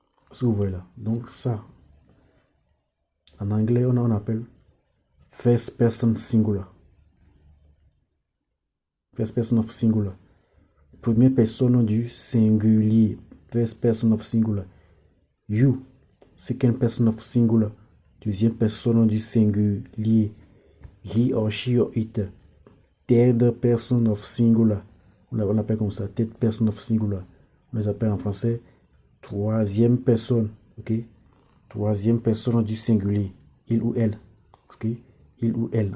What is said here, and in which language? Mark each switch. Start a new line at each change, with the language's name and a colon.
French: Est-ce que vous voyez là? Donc ça, en anglais, on appelle
English: first person singular. First person of singular.
French: Première personne du singulier.
English: First person of singular. You, second person of singular.
French: Deuxième personne du singulier.
English: He or she or it. Third person of singular.
French: On l'appelle comme ça.
English: Third person of singular.
French: On les appelle en français troisième personne. Ok? Troisième personne du singulier. Il ou elle. Ok? Il ou elle.